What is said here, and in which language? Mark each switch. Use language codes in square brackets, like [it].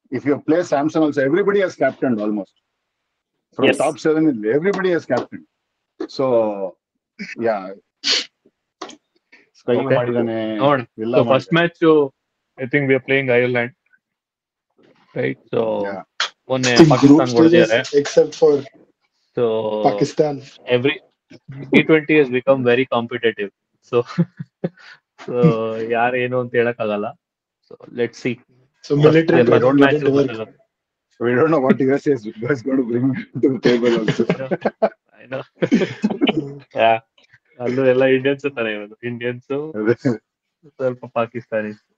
[en] If you play Samson also, everybody has captained almost. From top 7, everybody has captained. So yeah. Sky ಮಾಡಿದಾನೆ. So first match, I think we are playing Ireland, right? [kn] So ಮೊನ್ನೆ ಪಾಕಿಸ್ತಾನ್ ಹೊಡೆದಿದ್ದಾರೆ. [en] Except for So Pakistan, every T20 has become very competitive. [kn] So ಯಾರು ಏನು ಅಂತ ಹೇಳಕ್ಕಾಗಲ್ಲ. [en] So let's see. So military first match didn't work. We don't know what US is going to bring to the table also. I know. Yeah. [kn] ಅಲ್ಲೂ ಎಲ್ಲ Indians ಇರ್ತಾರೆ, Indians ಸ್ವಲ್ಪ ಪಾಕಿಸ್ತಾನಿ.